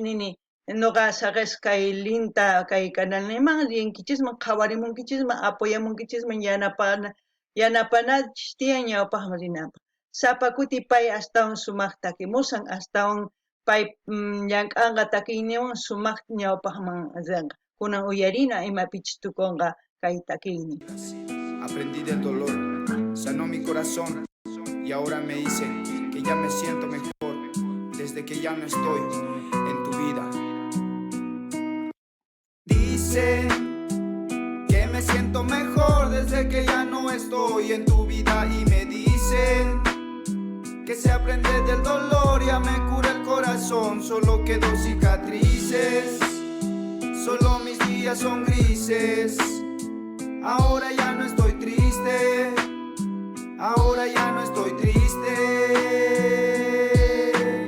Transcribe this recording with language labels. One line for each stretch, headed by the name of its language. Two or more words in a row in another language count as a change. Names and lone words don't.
Quechua: nini nuqa saqisqa kay linta kay canalniman rinkichisman qhawarimunkichisman apoyamunkichisman yanapanachis tiyan ñawpaqman rinanpaq sapa kuti pay astawan sumaq takimusan astawan pay llank'anqa takiyninwan sumaq ñawpaqman rinqa kunan uyarina imapichis tukunqa kay takiynin
Spanish: Aprendí del dolor, sanó mi corazón y ahora me dice que ya me siento mejor desde que ya no estoy en tu vida. Dice que me siento mejor desde que ya no estoy en tu vida y me dicen que se aprende del dolor, ya me cura el corazón, solo quedó cicatrices, solo mis días son grises, ahora ya no estoy triste, ahora ya no estoy triste.